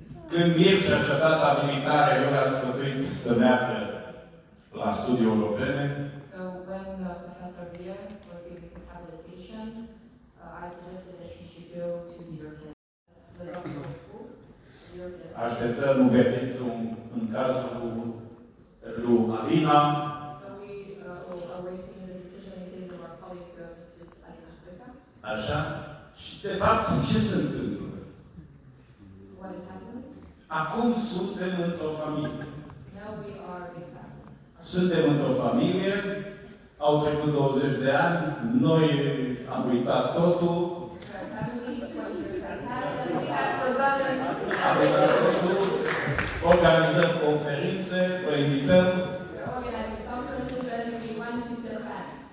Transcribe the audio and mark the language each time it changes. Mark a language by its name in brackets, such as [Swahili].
[Romanian] Când Mircea și-a dat abilitare, eu l-am sfătuit să meargă la studii europene. [English] So when Professor Beer was giving his habilitation, I suggested that he should go to the European school. European school. [Romanian] Așteptăm verdictul în cazul lui Alina. [English] So we are awaiting the decision in case of our colleague, Mrs. Alina Stoica. [Romanian] Așa. Și de fapt, ce se întâmplă? [English] What is happening? [Romanian] Acum suntem într-o familie. [English] Now we are a family. [Romanian] Suntem într-o familie, au trecut 20 de ani, noi am uitat totul, [English] We're a family, 20 years have passed, and we have forgotten [Romanian] am uitat [English] everything. [Romanian] totul, organizăm conferințe, vă invităm [English] We're organizing conferences and we want you to attend.